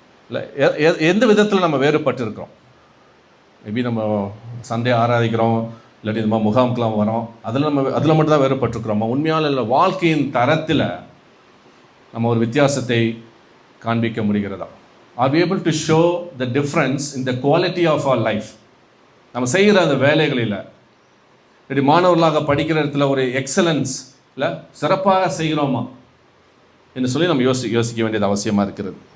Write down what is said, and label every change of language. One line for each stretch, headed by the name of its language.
Tamil: இல்லை, எந்த விதத்தில் நம்ம வேறுபட்டு இருக்கிறோம்? மேபி நம்ம சண்டே ஆராதிக்கிறோம், இல்லாட்டி நம்ம முகாமுக்கெலாம் வரோம், அதில் மட்டும்தான் வேறுபட்டுருக்குறோம். உண்மையால் இல்லை, வாழ்க்கையின் தரத்தில் நம்ம ஒரு வித்தியாசத்தை காண்பிக்க முடிகிறதா?
English: Are we able to show the difference in the quality of our life?
Tamil: நம்ம செய்கிற அந்த வேலைகளில், இப்படி மாணவர்களாக படிக்கிற இடத்துல ஒரு எக்ஸலன்ஸ் இல்லை சிறப்பாக செய்கிறோமா என்று சொல்லி நம்ம யோசிக்க வேண்டியது அவசியமாக இருக்கிறது.